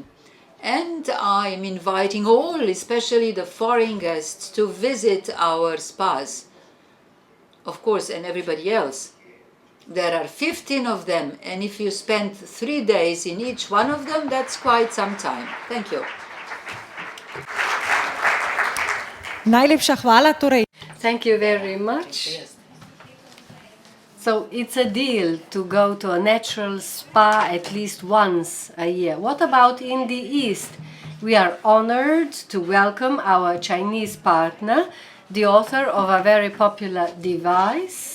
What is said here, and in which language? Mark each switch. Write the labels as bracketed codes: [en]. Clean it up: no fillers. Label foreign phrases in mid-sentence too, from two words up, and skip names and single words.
[en] And I'm inviting all, especially the foreign guests, to visit our spas. Of course, and everybody else. There are 15 of them, and if you spend 3 days in each one of them, that's quite some time. Thank you. [sl] Najlepša hvala. Torej, [en] Thank you very much. So it's a deal to go to a natural spa at least once a year. What about in the East? We are honored to welcome our Chinese partner, the author of a very popular device.